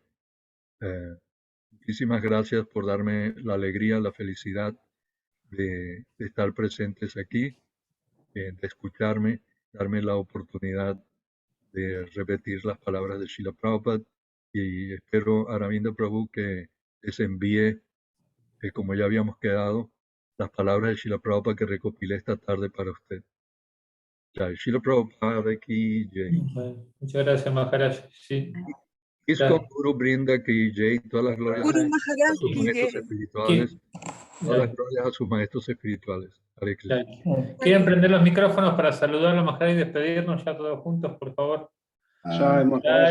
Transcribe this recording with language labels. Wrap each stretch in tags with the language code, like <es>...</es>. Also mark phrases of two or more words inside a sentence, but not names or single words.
<es>Muchísimas gracias por darme la alegría, la felicidad de estar presentes aquí, de escucharme, darme la oportunidad de repetir las palabras de Srila Prabhupada y espero, Aravinda Prabhu, que les envíe, como ya habíamos quedado, las palabras de Srila Prabhupada que recopilé esta tarde para usted.</es> <hi>Jai Srila Prabhupada ki jai.</hi> <es>Muchas gracias, Maharaj. Sí.</es> <hi>Iskon Guru Brinda ki jai.</hi> <es>Todas las glorias Guru a Maharaj sus ki maestros jai. espirituales. Todas las glorias a sus maestros espirituales. Hare Krishna. ¿Quieren prender los micrófonos para saludar a Maharaj y despedirnos ya todos juntos, por favor? Jai Maharaj.</es>